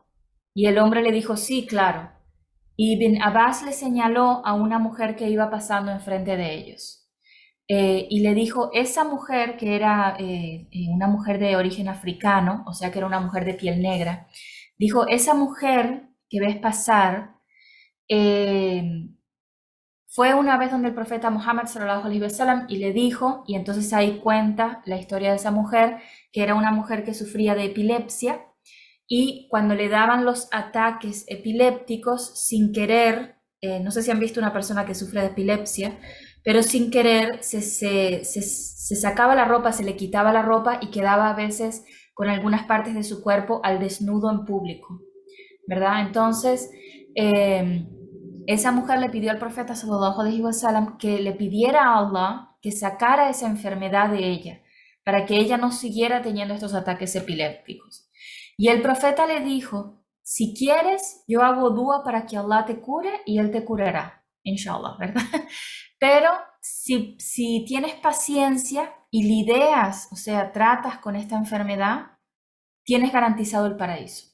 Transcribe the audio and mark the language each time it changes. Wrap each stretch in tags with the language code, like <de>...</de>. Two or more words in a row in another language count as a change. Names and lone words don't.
<es>Y el hombre le dijo, sí, claro. Y Ibn Abbas le señaló a una mujer que iba pasando enfrente de ellos. Y le dijo, esa mujer que era una mujer de origen africano, o sea que era una mujer de piel negra, dijo, esa mujer que ves pasar fue una vez donde el profeta Muhammad</es> <ar>sallallahu alaihi wasallam</ar> <es>y le dijo, y entonces ahí cuenta la historia de esa mujer, que era una mujer que sufría de epilepsia y cuando le daban los ataques epilépticos sin querer, no sé si han visto una persona que sufre de epilepsia, pero sin querer se sacaba la ropa, se le quitaba la ropa y quedaba a veces con algunas partes de su cuerpo al desnudo en público, ¿verdad? Entonces, esa mujer le pidió al profeta</es> <ar>sallallahu alaihi wasallam</ar> <es>que le pidiera a Allah que sacara esa enfermedad de ella, para que ella no siguiera teniendo estos ataques epilépticos. Y el profeta le dijo, si quieres, yo hago dua para que Allah te cure y Él te curará, inshallah, ¿verdad? Pero si tienes paciencia y lidias, o sea, tratas con esta enfermedad, tienes garantizado el paraíso.</es>